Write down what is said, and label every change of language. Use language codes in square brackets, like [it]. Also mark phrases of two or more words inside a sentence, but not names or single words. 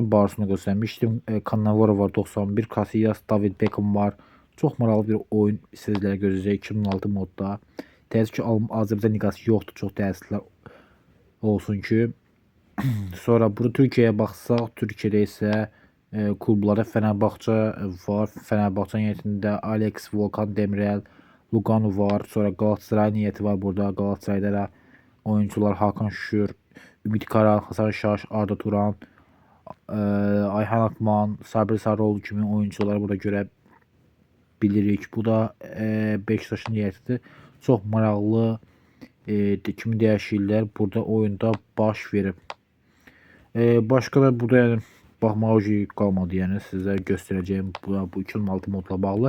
[az] Barcelona göstərmişdim. Cannavaro var 91, Casillas, David Beckham var. Çox maraqlı bir oyun sizlərə görəcək 2006 modda. Təəssüf ki Azərbaycan liqası yoxdur, çox təəssüflər olsun ki. Sonra burada Türkiyəyə baxsaq, Türkiyədə isə klublara Fenerbahçe var. Fenerbahçe heyətində Alex, Volkan Demirel, Lugano var. Sonra Galatasaray heyəti var burada. Galatasarayda da oyuncular Hakan Şükür, Ümit Karan, Hasan Şaş, Arda Turan, Ayhan Akman, Sabri Sarıoğlu kimi oyuncuları burada görə bilirik. Bu da Beşiktaşın heyətidir. Çox maraqlı kimi dəyişikliklər burada oyunda baş verib. Başqa da burada yəni baxmağa qalmadı. Yəni sizə göstərəcəyim bu 2006 modla bağlı.